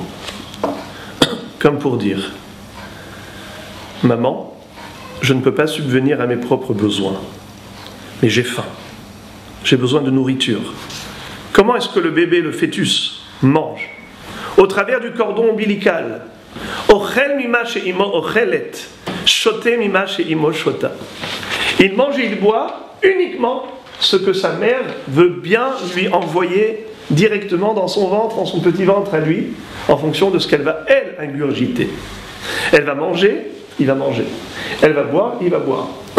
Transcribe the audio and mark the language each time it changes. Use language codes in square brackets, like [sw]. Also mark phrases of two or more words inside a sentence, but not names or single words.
[fr] Comme pour dire, maman, je ne peux pas subvenir à mes propres besoins, mais j'ai faim, j'ai besoin de nourriture. Comment est-ce que le bébé, le fœtus, mange? Au travers du cordon ombilical. [he] אוכל ממה שאמו אוכלת, שותה ממה שאמו שותה. [fr] Il mange et il boit uniquement ce que sa mère veut bien lui envoyer directement dans son ventre, dans son petit ventre à lui, en fonction de ce qu'elle va, elle, ingurgiter. Elle va manger, il va manger. Elle va boire, il va boire.